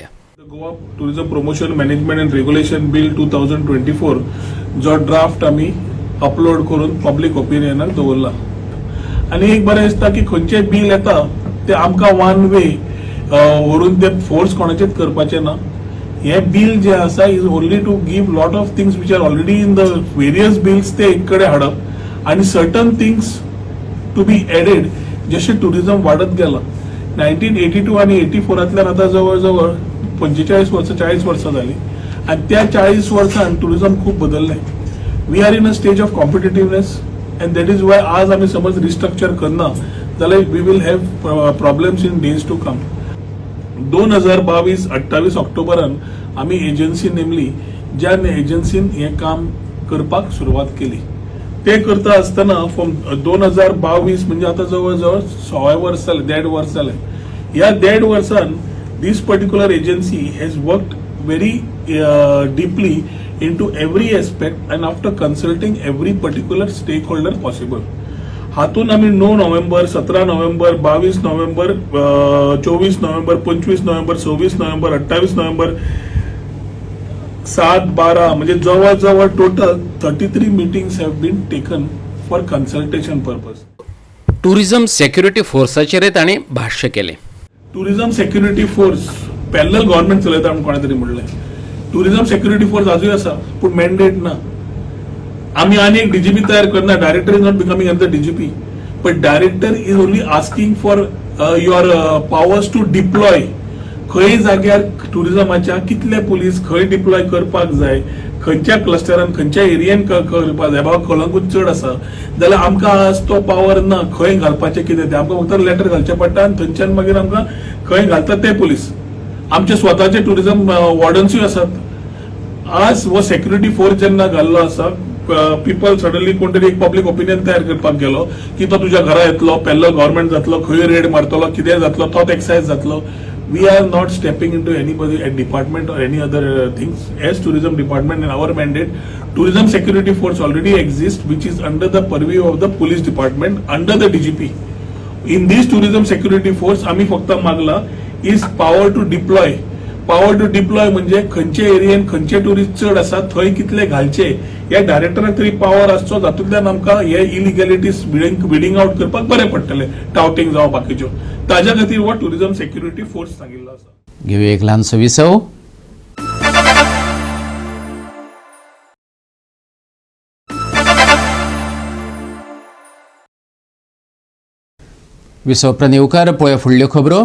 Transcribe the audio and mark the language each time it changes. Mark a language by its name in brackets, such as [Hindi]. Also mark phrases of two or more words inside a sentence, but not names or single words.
[Konkani] गोवा टुरिझम प्रमोशन मॅनेजमेंट अँड रेग्युलेशन बिल 2024 जो ड्राफ्ट आमी अपलोड करून [English] public opinionाक [Konkani] दवरला आनी एक बरें दिसता की खंयचें बिल येता ते आमकां [English] one way [Konkani] व्हरून ते फोर्स कोणाचेच करपाचें ना. हे बिल जे आसा [English] is only to give lot of things which are already in the various bills [Konkani] ते एक कडेन हाडप आनी [English] certain things to be added. [Konkani] जशें टुरिझम वाडत गेला 1982 आनी 84तल्यान आतां जवळ जवळ 45 वर्सां 40 वर्सां जाली आनी त्या 40 वर्सांन टुरिझम खूब बदललें. [English] We are in a stage of competitiveness and that is why [Konkani] आज आमी समज रिस्ट्रक्चर करना जाल्यार [English] we will have problems in days to come. [Konkani] 2022-28 ऑक्टोबरान आमी एजन्सी नेमली ज्या एजन्सीन हें काम करपाक सुरवात केली. ते करता आसतना फ्रॉम 2022 म्हणजे आतां जवळ जवळ 6 वर्स जाले 1.5 वर्स जाले. ह्या 1.5 वर्सान [English] this particular agency has worked very deeply into every aspect and after consulting every particular stakeholder possible. [Konkani] हातून आम्ही 9 नोव्हेंबर 17 नोव्हेंबर 22 नोव्हेंबर 24 नोव्हेंबर 25 नोव्हेंबर 26 नोव्हेंबर 28 नोव्हेंबर 7-12 म्हणजे जवळ जवळ [English] total 33 meetings have been taken for consultation purpose. [Konkani] टुरिझम सेक्युरिटी फोर्साचेर ताणें भाश्य केलें. टुरिझम सेक्युरिटी फोर्स पॅरलल गव्हर्नमेंट चलयता म्हणून कोणा तरी म्हणलें. टुरिझम सेक्युरिटी फोर्स आजूय आसा पूण मॅन्डेट ना. आमी आनी एक डीजीपी तयार करना. [English] Director is not becoming at the DGP but director is only asking for your powers to deploy. [Konkani] खंय जाग्यार टुरिझमाच्या कितले पुलीस खंय डिप्लॉय करपाक जाय, खंयच्या क्लस्टरान खंयच्या एरियेन करपाक जाय. बाबा कलंगूट चड आसा जाल्यार आमकां आज तो पावर ना खंय घालपाचें कितें तें. आमकां फक्त लेटर घालचें पडटा आनी थंयच्यान मागीर आमकां खंय घालता ते पुलीस. आमचे स्वताचे टुरिझम वॉर्डन्सूय आसात आज वो सेक्युरिटी फोर्स जेन्ना घाल्लो आसा [English] people suddenly [Konkani] कोण तरी एक [English] public opinion [Konkani] तयार करपाक गेलो की तो तुज्या घरा येतलो पेल्लो गव्हर्नमेंट जातलो खंय रेड मारतलो कितें जातलो तोच एक्सायज जातलो. [English] We are not stepping into anybody at department or any other things. As tourism department and our mandate, tourism security force already exists, which is under the purview of the police department under the DGP. In this tourism security force, [Konkani] आम्ही फक्त मागला [English] is power to deploy. Power to deploy [Konkani] म्हणजे खंयचे एरियेन खंयचे टुरिस्ट चड आसा थंय कितले घालचे या डायरेक्टराक तरी पावर आसचो जातूंतल्यान आमकां हे [English] illegalities bidding out [Konkani] करपाक बरें पडटलें टावटिंग जावं बाकीच्यो. ताज्या खातीर हो टुरिझम सेक्युरिटी फोर्स सांगिल्लो आसा. घेऊया एक ल्हानसो विसव. विसव प्रनिवकार पळय फुडल्यो खबरो.